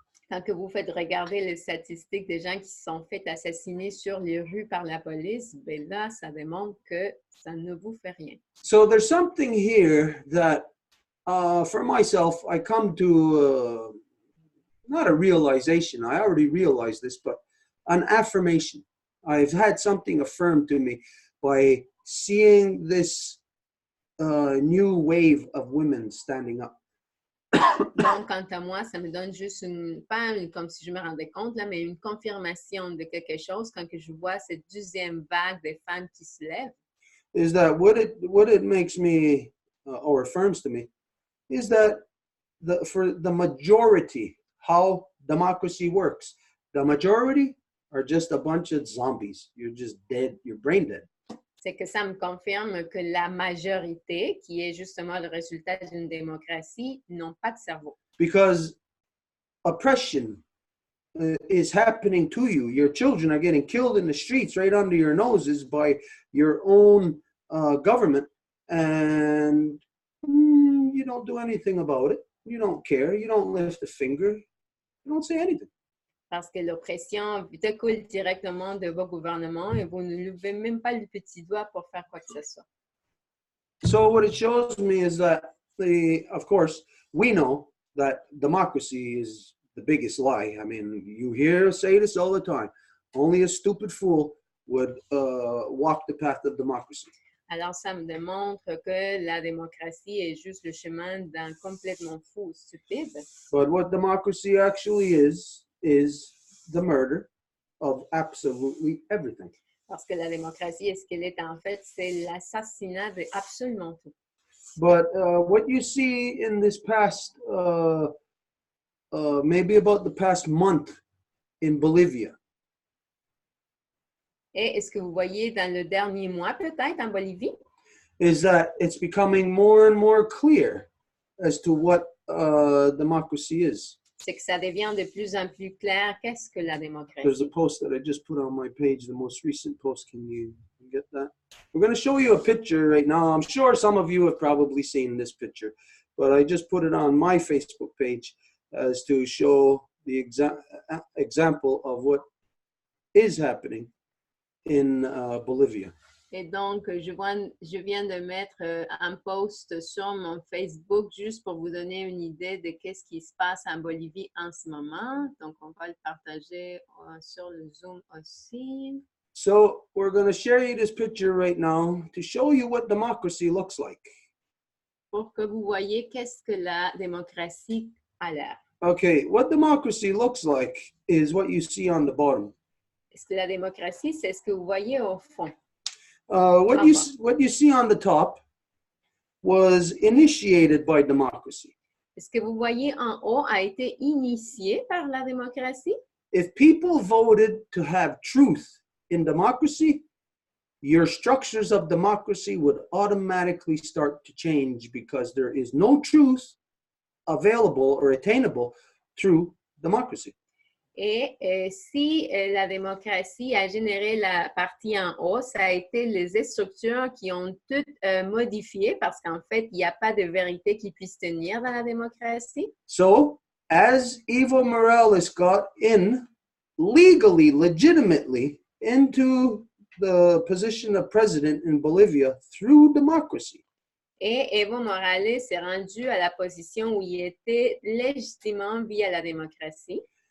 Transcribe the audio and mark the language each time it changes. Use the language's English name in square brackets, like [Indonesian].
[French] Quand que vous faites regarder les statistiques des gens qui se sont fait assassiner sur les rues par la police, ben là, ça démontre que ça ne vous fait rien. [English] So there's something here that, for myself, I come to not a realization. I already realized this, but an affirmation. I've had something affirmed to me by seeing this new wave of women standing up. [French] Donc, quant à moi, ça me donne juste comme si je me rendais compte, là, mais une confirmation de quelque chose quand que je vois cette deuxième vague de femmes qui se lèvent. [English] Is that what it makes me, or affirms to me, is that for the majority, how democracy works, the majority are just a bunch of zombies. You're just dead, you're brain dead. [French] C'est que ça me confirme que la majorité, qui est justement le résultat d'une démocratie, n'ont pas de cerveau. [English] Because oppression is happening to you. Your children are getting killed in the streets right under your noses by your own government, and you don't do anything about it. You don't care. You don't lift a finger. You don't say anything. [French] Parce que l'oppression découle directement de vos gouvernements et vous ne levez même pas le petit doigt pour faire quoi que ce soit. [English] So what it shows me is that, of course, we know that democracy is the biggest lie. I mean, you hear us say this all the time. Only a stupid fool would walk the path of democracy. [French] Alors, ça me démontre que la démocratie est juste le chemin d'un complètement fou, stupide. [English] But what democracy actually is the murder of absolutely everything. [French] Parce que la démocratie, est ce qu'elle est en fait, c'est l'assassinat de absolument tout. [English] But what you see in this past, maybe about the past month in Bolivia, [French] Et est-ce que vous voyez dans le dernier mois, peut-être, en Bolivie, [English] is that it's becoming more and more clear as to what democracy is. [French] c'est que ça devient de plus en plus clair qu'est-ce que la [English] There's [French] démocratie. [English] a post that I just put on my page, the most recent post. Can you get that? We're going to show you a picture right now. I'm sure some of you have probably seen this picture, but I just put it on my Facebook page as to show the example of what is happening in Bolivia. [French] Et donc, je viens de mettre un post sur mon Facebook juste pour vous donner une idée de qu'est-ce qui se passe en Bolivie en ce moment. Donc, on va le partager sur le Zoom aussi. [English] So we're going to share you this picture right now to show you what democracy looks like. [French] Pour que vous voyez qu'est-ce que la démocratie a l'air. [English] Okay, what democracy looks like is what you see on the bottom. [French] Est-ce que la démocratie, c'est ce que vous voyez au fond? [English] What you see on the top was initiated by democracy. [French] Ce que vous voyez en haut a été initié par la démocratie. [English] If people voted to have truth in democracy, your structures of democracy would automatically start to change because there is no truth available or attainable through democracy. [French] Et si la démocratie a généré la partie en haut, ça a été les structures qui ont toutes modifié parce qu'en fait, il n'y a pas de vérité qui puisse tenir dans la démocratie. [English] So, as Evo Morales got in legally, legitimately into the position of president in Bolivia through democracy, [French] Et Evo Morales s'est rendu à la position où il était légitimement via la démocratie.